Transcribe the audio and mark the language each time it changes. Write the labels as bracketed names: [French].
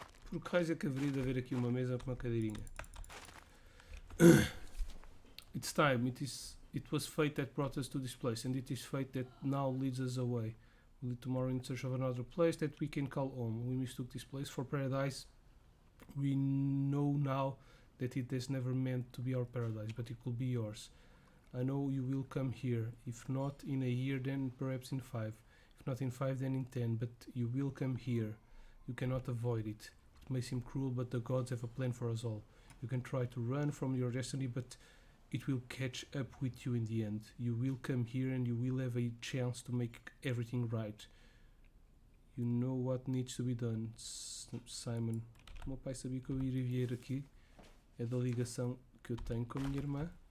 [Portuguese] Por que raios é que haveria de haver aqui uma mesa com uma cadeirinha? [English] It's time. It was fate that brought us to this place, and it is fate that now leads us away. We leave tomorrow in search of another place that we can call home. We mistook this place for paradise. We know now that it has never meant to be our paradise, but it will be yours. I know you will come here. If not in a year, then perhaps in 5. If not in 5, then in 10. But you will come here. You cannot avoid it. It may seem cruel, but the gods have a plan for us all. You can try to run from your destiny, but it will catch up with you in the end. You will come here and you will have a chance to make everything right. You know what needs to be done, [Portuguese] Simon. O meu pai sabia que eu iria vir aqui. É da ligação que eu tenho com a minha irmã.